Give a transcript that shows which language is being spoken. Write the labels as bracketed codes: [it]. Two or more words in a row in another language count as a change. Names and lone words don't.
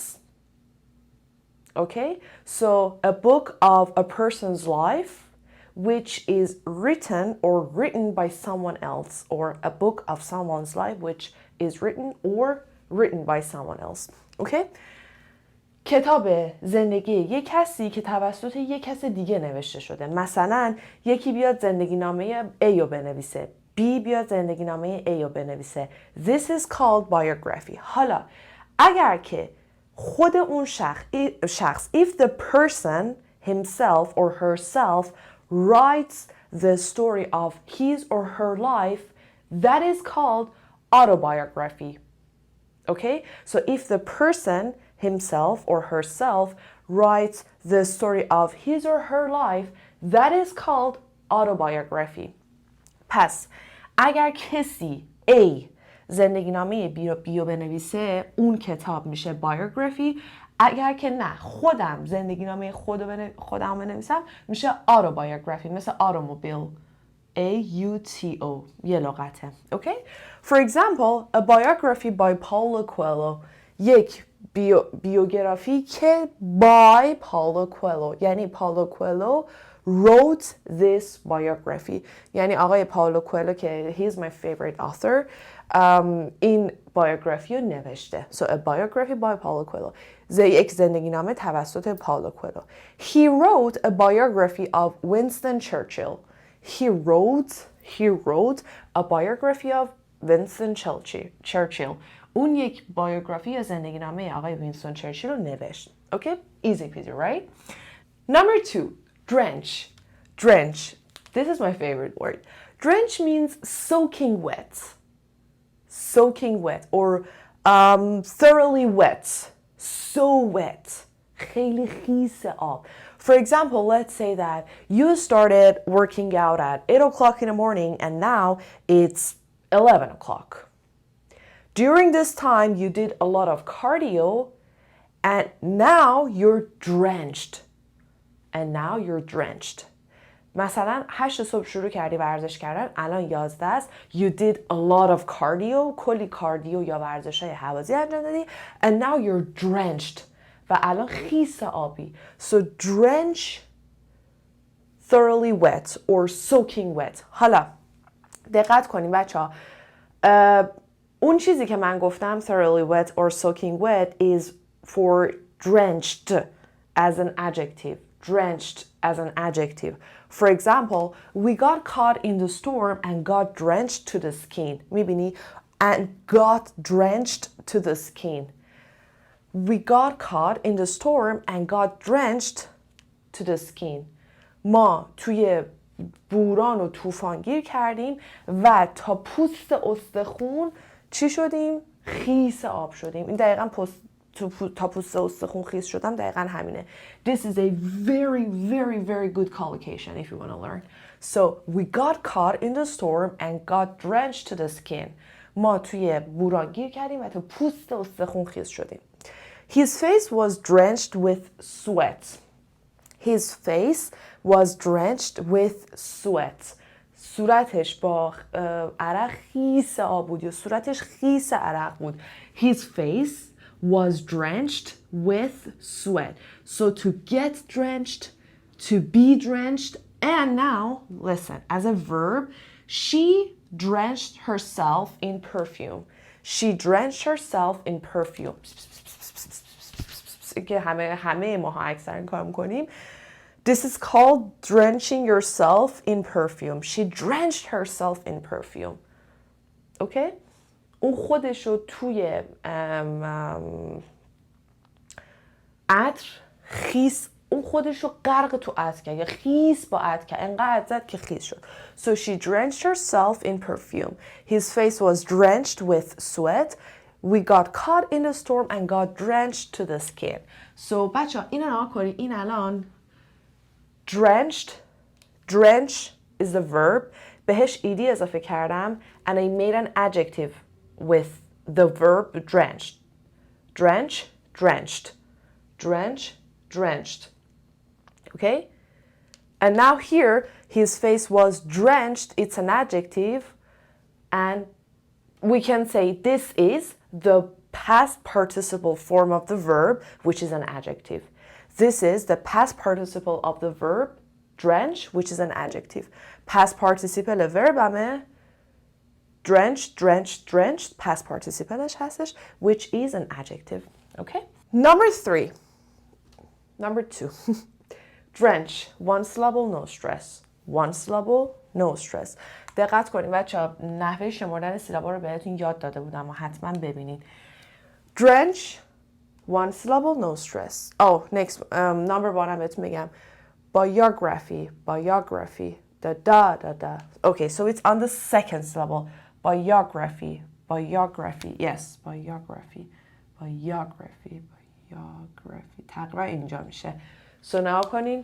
[en] Okay? So a book of a person's life which is written by someone else, or a book of someone's life which is written by someone else. Okay? [fa] کتاب زندگی یک کسی که توسط یک کس دیگه نوشته شده. مثلا یکی بیاد زندگی نامه A رو بنویسه، B بیاد زندگی نامه A رو بنویسه. [en] This is called biography. [fa] حالا اگر که خود اون شخص [en] if the person himself or herself writes the story of his or her life, that is called autobiography. Okay? So if the person himself or herself writes the story of his or her life, that is called autobiography. [fa] پس اگر کسی A زندگی نامه بیو بنویسه، اون کتاب میشه biography. اگر که نه خودم زندگی نامه خودم بنویسم میشه autobiography، مثل اتومبیل A-U-T-O، یه لغته. [en] Okay? For example, a biography by Paulo Coelho، [fa] یک بیوگرافی که by Paulo Coelho، یعنی [en] Paulo Coelho wrote this biography. [fa] یعنی آقای پائولو کوئلو که [en] he's my favorite author، [fa] این biography رو نوشته. [en] So a biography by Paulo Coelho. [fa] یک زندگی نامه توسط پائولو کوئلو. [en] He wrote a biography of Winston Churchill. He wrote a biography of Winston Churchill. [fa] اون یک biography یا زندگی نامه آقای وینستون چرچیل رو نوشت. [en] Okay? Easy peasy, right? Number 2, drench. Drench. This is my favorite word. Drench means soaking wet. Soaking wet or thoroughly wet. So wet. [fa] خیلی خیس آب. [en] For example, let's say that you started working out at 8 o'clock in the morning and now it's 11 o'clock. During this time, you did a lot of cardio and now you're drenched. And now you're drenched. [fa] مثلا 8 صبح شروع کردی ورزش کردن، الان 11 است. [en] You did a lot of cardio، [fa] کلی کاردیو یا ورزش‌های هوازی انجام دادی. [en] And now you're drenched. [fa] و الان خیس آبی. [en] So drench, thoroughly wet or soaking wet. [fa] حالا دقت کنیم بچه‌ها. اون چیزی که من گفتم [en] thoroughly wet or soaking wet is for drenched as an adjective. Drenched as an adjective. For example, we got caught in the storm and got drenched to the skin. [fa] میبینی؟ [en] And got drenched to the skin. We got caught in the storm and got drenched to the skin. [fa] ما توی بوران و طوفان گیر کردیم و تا پوست استخون چی شدیم؟ خیس آب شدیم. این دقیقاً تا پوست استخون خیس شدم دقیقاً همینه. [en] This is a very, very, very good collocation if you want to learn. So, we got caught in the storm and got drenched to the skin. [fa] ما توی بوران گیر کردیم و تا پوست استخون خیس شدیم. [en] His face was drenched with sweat. His face was drenched with sweat. [fa] صورتش با عرق خیس آب بود یا صورتش خیس عرق بود. [en] His face was drenched with sweat. So to get drenched, to be drenched, and now, listen, as a verb, she drenched herself in perfume. She drenched herself in perfume. [fa] که همه ماها اکثر این کار میکنیم. [en] This is called drenching yourself in perfume. She drenched herself in perfume. Okay? [fa] اون خودشو توی عطر خیس، اون خودشو غرق تو عطر کرد یا خیس با عطر کرد، انقدر زد که خیس شد. [en] So she drenched herself in perfume. His face was drenched with sweat. We got caught in the storm and got drenched to the skin. [fa] So بچه ها این نها کنید. این الان [en] drenched, drench is the verb. [fa] بهش ed اضافه کردم [en] and I made an adjective with the verb drenched. Drench, drenched. Drench, drenched. Okay? And now here, his face was drenched. It's an adjective. And we can say this is the past participle form of the verb, which is an adjective. This is the past participle of the verb drench, which is an adjective. Past participle verb همه drenched, drenched, drenched. Past participle هستش, which is an adjective. Okay? Number 3. Number 2. Drench. One syllable, no stress. One syllable, no stress. [fa] دقت کنید بچه‌ها، نحوه شمردن سیلابا رو بهتون یاد داده بودم و حتما ببینید. [en] Drench. One syllable, no stress. Oh, next. Number 1 [fa] هم بهتون میگم. [en] Biography. Biography. Da. Okay, so it's on the second syllable. Biography. Biography. Yes, biography. Biography. Biography. [fa] تقریبا اینجا میشه. So نها کنین.